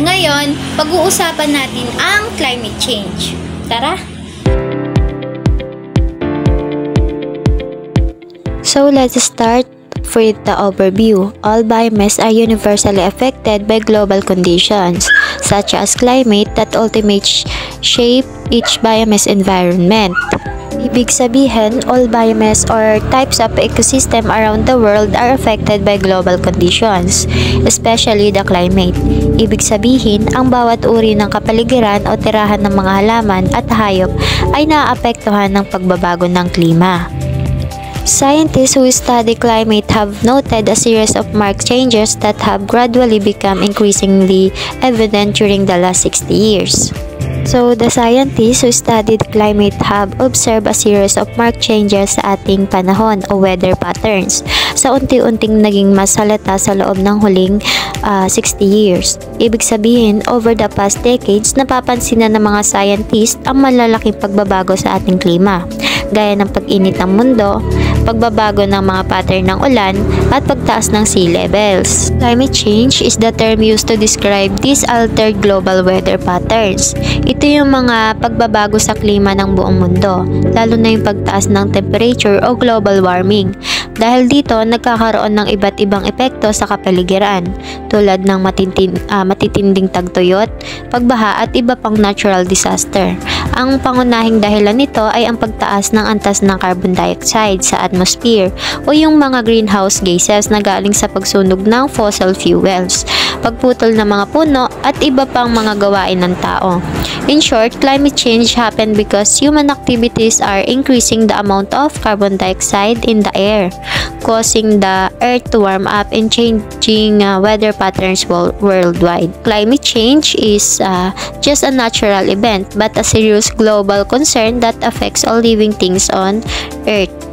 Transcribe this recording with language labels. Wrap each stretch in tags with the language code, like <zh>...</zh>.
<tl>Ngayon, pag-uusapan natin ang climate change. Tara!</tl> <en>So let's start with the overview. All biomass are universally affected by global conditions, such as climate that ultimately shape each biomass environment.</en> <tl>Ibig sabihin,</tl> <en>all biomass or types of ecosystem around the world are affected by global conditions, especially the climate.</en> <tl>Ibig sabihin, ang bawat uri ng kapaligiran o tirahan ng mga halaman at hayop ay naaapektuhan ng pagbabago ng klima.</tl> <en>Scientists who study climate have noted a series of marked changes that have gradually become increasingly evident during the last 60 years. So, the scientists who studied climate have observed a series of marked changes</en> <tl>sa ating panahon o weather patterns sa unti-unting naging mas halata sa loob ng huling 60 years. Ibig sabihin,</tl> <en>over the past decades,</en> <tl>napapansin na ng mga scientists ang malalaking pagbabago sa ating klima, gaya ng pag-init ng mundo, pagbabago ng mga pattern ng ulan, at pagtaas ng sea levels.</tl> <en>Climate change is the term used to describe these altered global weather patterns.</en> <tl>Ito yung mga pagbabago sa klima ng buong mundo, lalo na yung pagtaas ng temperature o global warming. Dahil dito, nagkakaroon ng iba't ibang epekto sa kapaligiran, tulad ng matitinding tagtuyot, pagbaha at iba pang natural disaster. Ang pangunahing dahilan nito ay ang pagtaas ng antas ng carbon dioxide sa atmosphere o yung mga greenhouse gases na galing sa pagsunog ng fossil fuels, pagputol ng mga puno at iba pang mga gawain ng tao.</tl> <en>In short, climate change happened because human activities are increasing the amount of carbon dioxide in the air, causing the earth to warm up and changing weather patterns worldwide. Climate change is just a natural event but a serious global concern that affects all living things on Earth.</en>